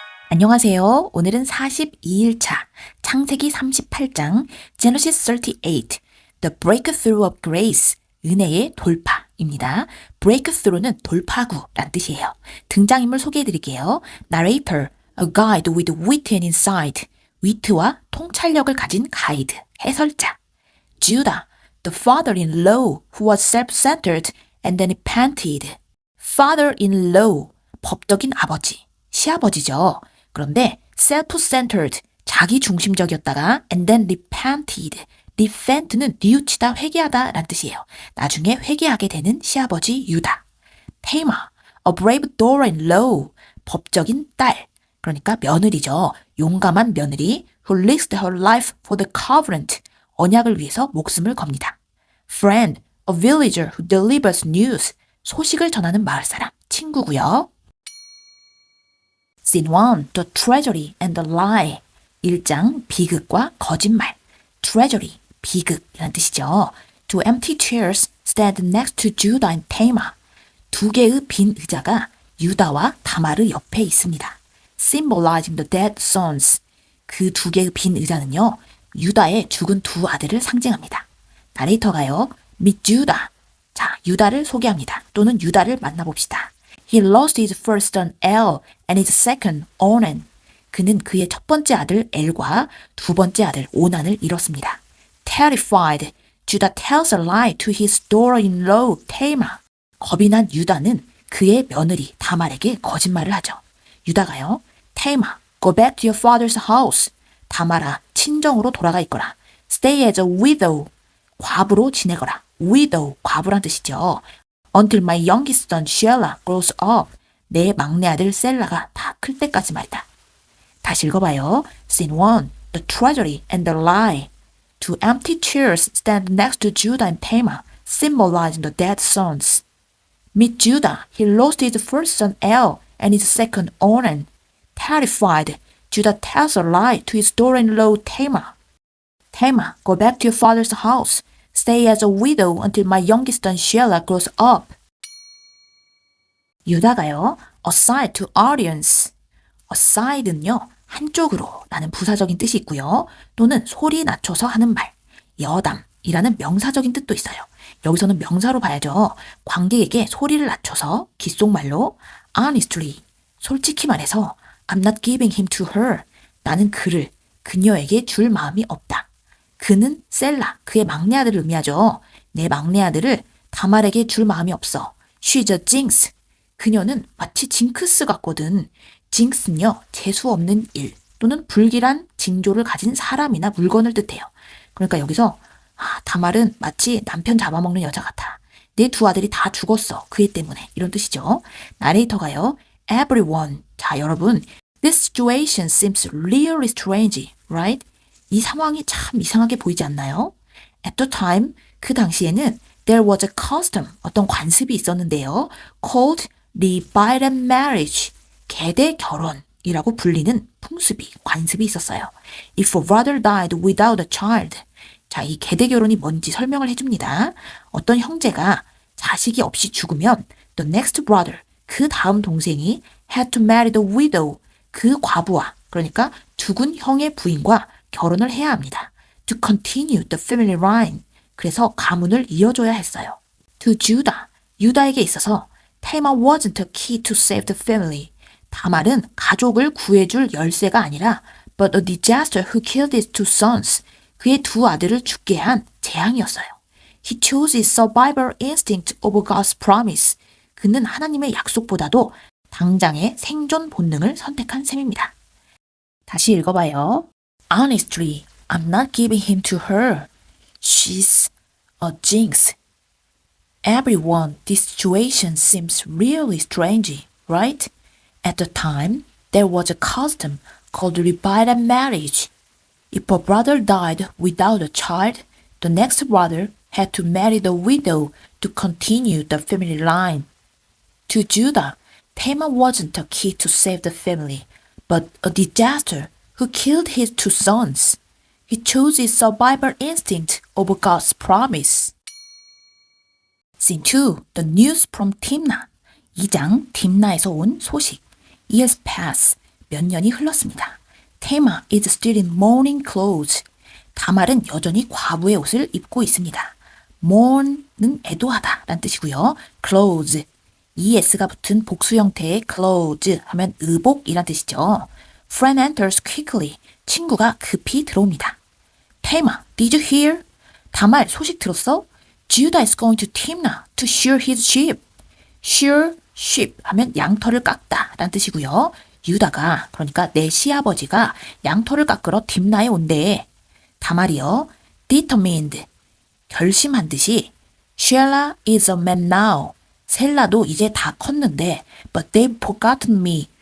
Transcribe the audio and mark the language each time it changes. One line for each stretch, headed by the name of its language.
Korean: 안녕하세요. 오늘은 42일차 창세기 38장,
English: Genesis 38, The Breakthrough of Grace,
Korean: 은혜의 돌파입니다. Breakthrough는 돌파구란 뜻이에요. 등장인물 소개해드릴게요.
English: Narrator, a guide with wit and insight,
Korean: 위트와 통찰력을 가진 가이드, 해설자.
English: Judah, the father-in-law who was self-centered and then repented.
Korean: father-in-law, 법적인 아버지, 시아버지죠. 그런데
English: self-centered,
Korean: 자기 중심적이었다가
English: and then repented.
Korean: repent는 뉘우치다, 회개하다 라는 뜻이에요. 나중에 회개하게 되는 시아버지 유다. Tamar,
English: a brave daughter-in-law,
Korean: 법적인 딸, 그러니까 며느리죠. 용감한 며느리
English: who risked her life for the covenant,
Korean: 언약을 위해서 목숨을 겁니다.
English: Friend, a villager who delivers news,
Korean: 소식을 전하는 마을 사람, 친구고요.
English: Scene 1, the treasury and the lie.
Korean: 1장, 비극과 거짓말. treasury, 비극이란 뜻이죠.
English: Two empty chairs stand next to Judah and Tamar.
Korean: 두 개의 빈 의자가 유다와 다마르 옆에 있습니다.
English: Symbolizing the dead sons.
Korean: 그 두 개의 빈 의자는요, 유다의 죽은 두 아들을 상징합니다. 나레이터가요,
English: meet Judah.
Korean: 자, 유다를 소개합니다. 또는 유다를 만나봅시다.
English: He lost his first son El and his second Onan.
Korean: 그는 그의 첫 번째 아들 엘과 두 번째 아들 오난을 잃었습니다.
English: Terrified, Judah tells a lie to his daughter-in-law Tamar.
Korean: 겁이 난 유다는 그의 며느리 다말에게 거짓말을 하죠. 유다가요,
English: Tamar, go back to your father's house.
Korean: 다말아, 친정으로 돌아가 있거라.
English: Stay as a widow.
Korean: 과부로 지내거라. widow, 과부란 뜻이죠.
English: Until my youngest son Shelah grows up.
Korean: 내 막내 아들 셀라가 다 클 때까지 말이다. 다시 읽어봐요.
English: Scene 1, the treasury and the lie. Two empty chairs stand next to Judah and Tamar, symbolizing the dead sons. Meet Judah. He lost his first son El and his second Onan. Terrified, Judah tells a lie to his daughter-in-law Tamar. Tamar, go back to your father's house. Stay as a widow until my youngest son Shelah grows up.
Korean: 유다가요,
English: aside to audience.
Korean: aside는요, 한쪽으로 라는 부사적인 뜻이 있고요. 또는 소리 낮춰서 하는 말, 여담이라는 명사적인 뜻도 있어요. 여기서는 명사로 봐야죠. 관객에게 소리를 낮춰서 귓속말로
English: honestly,
Korean: 솔직히 말해서
English: I'm not giving him to her.
Korean: 나는 그를, 그녀에게 줄 마음이 없다. 그는 셀라, 그의 막내 아들을 의미하죠. 내 막내 아들을 다말에게 줄 마음이 없어.
English: She's a jinx.
Korean: 그녀는 마치 징크스 같거든. 징크스는요, 재수 없는 일 또는 불길한 징조를 가진 사람이나 물건을 뜻해요. 그러니까 여기서 다말은 마치 남편 잡아먹는 여자 같아. 내 두 아들이 다 죽었어. 그 애 때문에. 이런 뜻이죠. 나레이터가요,
English: everyone.
Korean: 자, 여러분,
English: this situation seems really strange, right?
Korean: 이 상황이 참 이상하게 보이지 않나요?
English: At the time,
Korean: 그 당시에는
English: there was a custom,
Korean: 어떤 관습이 있었는데요.
English: called levirate marriage,
Korean: 계대 결혼이라고 불리는 풍습이, 관습이 있었어요.
English: If a brother died without a child.
Korean: 자, 이 계대 결혼이 뭔지 설명을 해줍니다. 어떤 형제가 자식이 없이 죽으면
English: the next brother,
Korean: 그 다음 동생이
English: had to marry the widow,
Korean: 그 과부와, 그러니까 죽은 형의 부인과 결혼을 해야 합니다.
English: To continue the family line.
Korean: 그래서 가문을 이어줘야 했어요.
English: To Judah.
Korean: 유다에게 있어서
English: Tamar wasn't a key to save the family.
Korean: 다말은 가족을 구해줄 열쇠가 아니라
English: but a disaster who killed his two sons.
Korean: 그의 두 아들을 죽게 한 재앙이었어요.
English: He chose his survival instinct over God's promise.
Korean: 그는 하나님의 약속보다도 당장의 생존 본능을 선택한 셈입니다. 다시 읽어봐요.
English: Honestly, I'm not giving him to her. She's a jinx. Everyone, this situation seems really strange, right? At the time, there was a custom called levirate marriage. If a brother died without a child, the next brother had to marry the widow to continue the family line. To Judah, Tamar wasn't a key to save the family, but a disaster who killed his two sons. He chose his survival instinct over God's promise. Scene 2. The news from Timnah.
Korean: 2장, 딥나에서 온 소식.
English: Years pass.
Korean: 몇 년이 흘렀습니다.
English: Tamar is still in mourning clothes.
Korean: 다말은 여전히 과부의 옷을 입고 있습니다. mourn는 애도하다 라는 뜻이고요. clothes, es가 붙은 복수 형태의 clothes 하면 의복이란 뜻이죠.
English: Friend enters quickly.
Korean: 친구가 급히 들어옵니다.
English: Tamar, did you hear?
Korean: 다말 소식 들었어?
English: Judah is going to Timnah to shear his sheep.
Korean: shear, sheep 하면 양털을 깎다 라는 뜻이고요. 유다가 그러니까 내 시아버지가 양털을 깎으러 딥나에 온대. 다말이요.
English: determined
Korean: 결심한 듯이
English: Shelah is a man now.
Korean: 셀라도 이제 다 컸는데
English: but they've forgotten me.